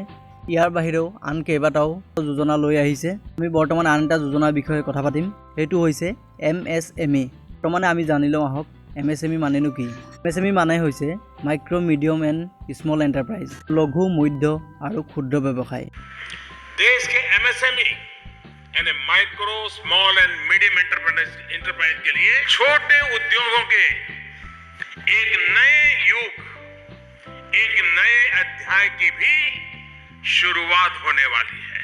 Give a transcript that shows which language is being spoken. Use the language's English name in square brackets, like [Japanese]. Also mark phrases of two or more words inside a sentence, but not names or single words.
[Assamese] ইয়াৰ বাহিৰেও আন কেইবাটাও যোজনা লৈ আহিছে। আমি বৰ্তমান আন এটা যোজনাৰ বিষয়ে কথা পাতিম, সেইটো হৈছে MSME। বৰ্তমানে আমি জানি লওঁ আহক MSME মানেনো কি। MSME মানে হৈছে [English] Micro Medium and Small Enterprise, [Assamese] লঘু মধ্য আৰু ক্ষুদ্ৰ ব্যৱসায়। [Hindi] देश के MSME यानी [English] micro small and medium enterprise [Hindi] के लिए छोटे उद्योगों के एक नए युग एक नए अध्याय की भी शुरुआत होने वाली है।